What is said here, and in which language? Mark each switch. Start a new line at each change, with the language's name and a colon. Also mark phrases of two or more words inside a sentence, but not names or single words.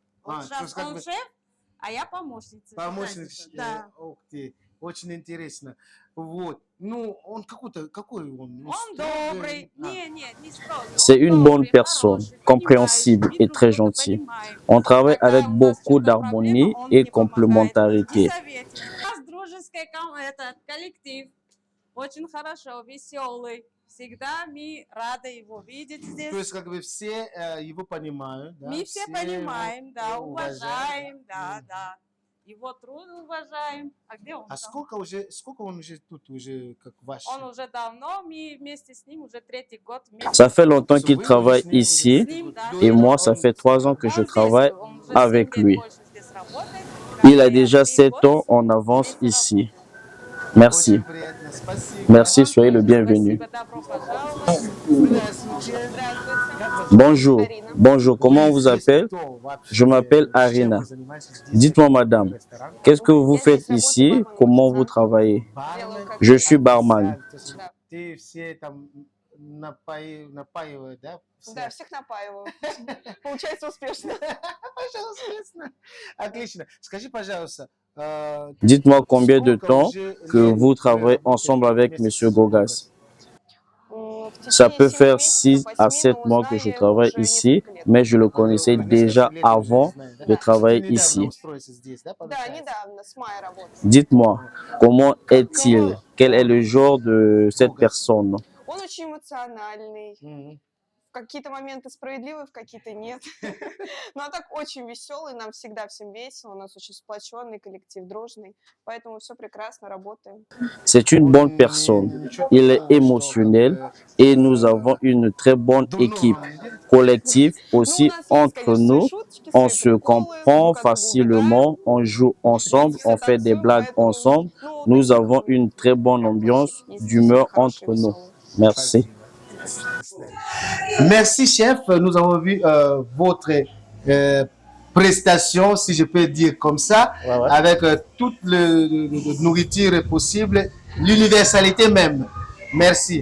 French: C'est une bonne personne, compréhensible et très gentille. On travaille avec beaucoup d'harmonie et complémentarité.
Russian: Всегда мы рады его видеть здесь. То есть, как бы все его понимают, да? Мы все понимаем, да, уважаем, да. Его труд уважаем. А где он? А сколько он уже тут, уже как ваш? Он уже давно, мы вместе с ним уже 3-й год.
French: Ça fait longtemps qu'il travaille ici et moi, ça fait 3 ans que je travaille avec lui. Il a déjà 7 ans en avance ici. Merci. Merci, soyez le bienvenu. Bonjour, comment on vous appelle? Je m'appelle Arina. Dites-moi, madame, qu'est-ce que vous faites ici? Comment vous travaillez? Je suis barman.
Russian: Ты все там напаивают, да? Да, всех напаиваю. Получается успешно. Пожалуйста. Отлично. Скажи, пожалуйста,
French: Dites-moi combien de
Russian: сколько
French: temps
Russian: уже
French: que
Russian: лет
French: vous
Russian: вы
French: travaillez
Russian: работаете
French: ensemble avec
Russian: вместе
French: Monsieur
Russian: с
French: Gogas.
Russian: В
French: Ça
Russian: течение
French: peut
Russian: 7
French: faire
Russian: месяцев,
French: 6 à 8, 7
Russian: но
French: mois que je
Russian: знаю
French: travaille
Russian: уже
French: ici,
Russian: несколько лет.
French: mais je le
Russian: Уже
French: connaissais
Russian: несколько
French: déjà
Russian: лет вы уже
French: avant
Russian: знаете,
French: de
Russian: да? Ты
French: travailler
Russian: недавно
French: ici.
Russian: устроился здесь, да, Да, получается? недавно, с мая работаю.
French: Dites-moi, comment est-il? Comment Quel est le genre de cette Gogas? personne?
Russian: Он очень эмоциональный. Мгм. В какие-то моменты справедливый, в какие-то нет. Но так очень веселый, нам всегда всем весело, у нас очень сплоченный коллектив, дружный, поэтому все прекрасно, работаем.
French: C'est une
Russian: Он
French: bonne personne.
Russian: ничего
French: Il est
Russian: такого, что
French: émotionnel
Russian: как бы
French: et nous avons une très bonne
Russian: дурного
French: équipe.
Russian: не делает.
French: Collective
Russian: Ну, у
French: aussi
Russian: нас есть,
French: entre
Russian: конечно, свои
French: nous.
Russian: шуточки,
French: On
Russian: свои
French: se
Russian: приколы,
French: comprend
Russian: друг от друга убегаем,
French: facilement, on joue ensemble,
Russian: вместе все
French: on fait des
Russian: танцуем,
French: blagues
Russian: поэтому,
French: ensemble.
Russian: ну,
French: Nous
Russian: такие
French: avons
Russian: какой-то
French: une très bonne
Russian: прям
French: ambiance
Russian: есть
French: d'humeur
Russian: хороший,
French: entre nous.
Russian: веселый.
French: Merci. Merci, chef. Nous avons vu votre prestation, si je peux dire comme ça, Ouais, ouais. avec toute le nourriture possible, l'universalité même. Merci.